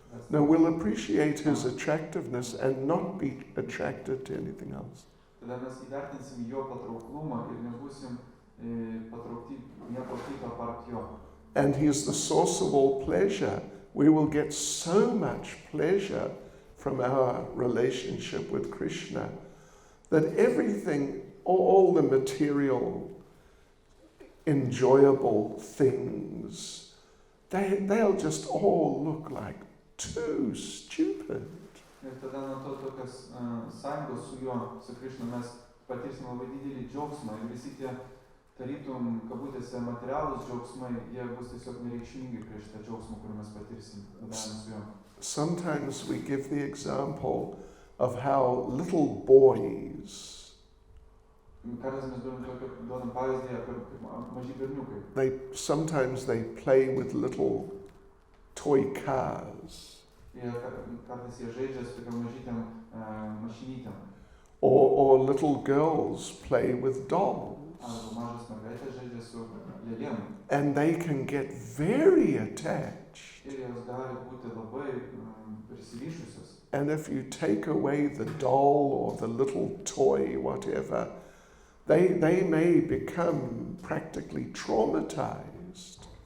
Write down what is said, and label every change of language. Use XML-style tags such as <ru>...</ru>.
<en>No, we'll appreciate his attractiveness and not be attracted to anything else.</en> <lt>Tada mes įvertinsim jo patrauklumą ir nebūsim patraukti nieko kito apart jo.</lt> <en>And he is the source of all pleasure. We will get so much pleasure from our relationship with Krishna that everything, all the material, enjoyable things, they'll just all look like too stupid.</en> <lt>Ir tada nuo to tokios sąjungos su juo, su Krišna, mes patirsim labai didelį džiaugsmą ir visi tie tarytum, kabutėse, materialūs džiaugsmai, jie bus tiesiog nereikšmingi prieš tą džiaugsmą, kurį mes patirsim bendraujant su juo.</lt> <en>Sometimes we give the example of how little boys,</en> <lt>Kartais mes duodam pavyzdį apie maži berniukai.</lt> <en>Sometimes they play with little toy cars.</en> <lt>Kartais jie žaidžia su tokiam mažytėm mašinytėm.</lt> <en>Or little girls play with dolls.</en> <lt>Arba mažas mergaitės žaidžia su lėlėm.</lt> <en>And they can get very attached.</en> <lt>Ir jos gali būti labai prisirišusios.</lt> <en>And if you take away the doll or the little toy, whatever, they may become practically traumatized.</en>